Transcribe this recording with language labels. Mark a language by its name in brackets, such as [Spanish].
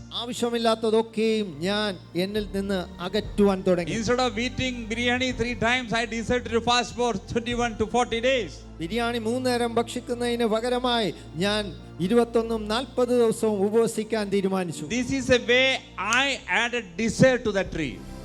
[Malayalam] ആവശ്യമില്ലാത്തതൊക്കെയും ഞാൻ എന്നിൽ നിന്ന് അകറ്റുവാൻ തുടങ്ങി. [English] Instead of eating biryani 3 times, I decided to fast for 21 to 40 days. [Malayalam] Biryani 3 നേരം ഭക്ഷിക്കുന്നതിന് പകരമായി ഞാൻ 21-40 ദിവസവും ഉപവസിക്കാൻ തീരുമാനിച്ചു. [English] This is a way I added desire to the tree.